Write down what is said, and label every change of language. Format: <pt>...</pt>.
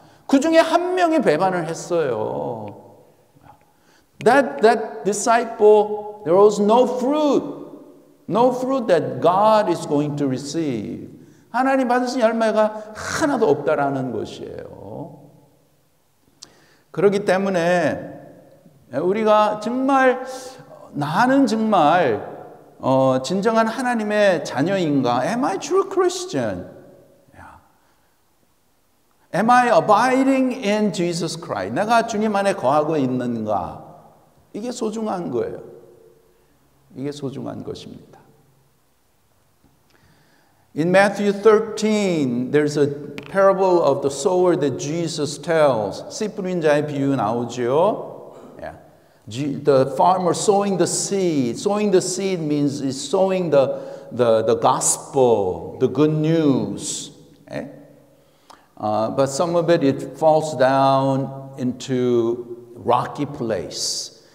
<ko>그 중에 한 명이 배반을 했어요.</ko> <en>That disciple, there was no fruit that God is going to receive.</en> <ko>하나님 받으신 열매가 하나도 없다라는 것이에요. 그렇기 때문에 우리가 정말 나는 정말 진정한 하나님의 자녀인가?</ko> <en>Am I true Christian? Am I abiding in Jesus Christ?</en> <ko>내가 주님 안에 거하고 있는가? 이게 소중한 거예요. 이게 소중한 것입니다.</ko> <en>In Matthew 13, there's a parable of the sower that Jesus tells.</en> <ko>씨 뿌린 자의 비유 나오죠.</ko> <en>The farmer sowing the seed. Sowing the seed means is sowing the gospel, the good news. But some of it falls down into rocky place.</en>